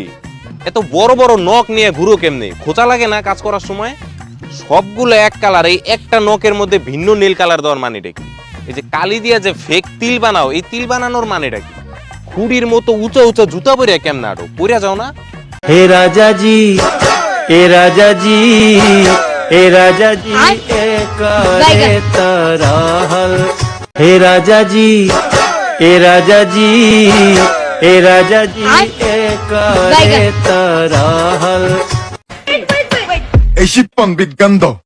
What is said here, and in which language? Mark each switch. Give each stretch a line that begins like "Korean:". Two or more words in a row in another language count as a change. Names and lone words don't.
Bangla: এত বড় বড় নখ নিয়ে ঘুরো কেমনি? খোঁচা লাগে না কাজ করার সময়? সবগুলো এক কালার, এই একটা নখের মধ্যে ভিন্ন নীল কালার দেওয়ার মানেটা কি? এই যে কালি দিয়া যে ফেক তিল বানাও, এই তিল বানানোর মানেটা কি? খুঁড়ির মতো উঁচা উঁচা জুতা পরিয়া কেমন আরো পরিয়া যাও না?
Hindi: हे राजा जी, हे राजा जी, हे राजा जी, एक तरहल। हे राजा जी, हे राजा जी, हे राजा जी, एक तरहल।
Bangla: এই শিপন বিজ্ঞান্দ